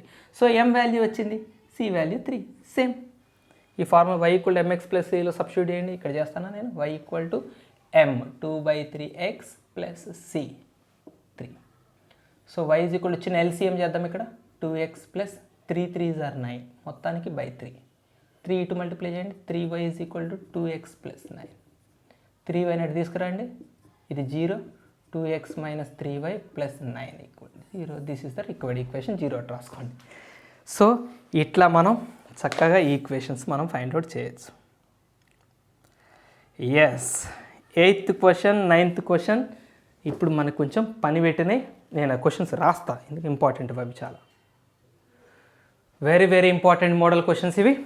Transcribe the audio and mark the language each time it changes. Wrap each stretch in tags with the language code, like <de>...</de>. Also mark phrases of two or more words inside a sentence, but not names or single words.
<te>సో</te> <en>m value</en> <te>వచ్చింది,</te> <en>c value</en> <te>3. సేమ్ ఈ ఫార్ములా y = mx + cలో సబ్స్టిట్యూట్ చేయండి. ఇక్కడ చేస్తాను నేను. y = m 2/3x + c 3. సో y = చిన్న LCM చేద్దాం. ఇక్కడ 2x + 3</te> <en>3s are 9,</en> <te>మొత్తానికి /3. 3 ఇటు మల్టిప్లై చేయండి. 3y = 2x + 9. 3y నటు తీసుకురండి, ఇది 0. 2x - 3y + 9 = 0.</te> <en>this is the required equation.</en> <te>0 అటు రాసుకోండి. సో ఇట్లా మనం చక్కగా ఈక్వేషన్స్ మనం</te> <en>find out</en> <te>చేయొచ్చు. ఎస్, 8th క్వశ్చన్, 9th క్వశ్చన్ ఇప్పుడు మనకు కొంచెం పని పెట్టినాయి. నేను ఆ క్వశ్చన్స్ రాస్తా, ఎందుకు ఇంపార్టెంట్ అవి చాలా.</te> <en>very very important model questions</en> <te>ఇవి.</te>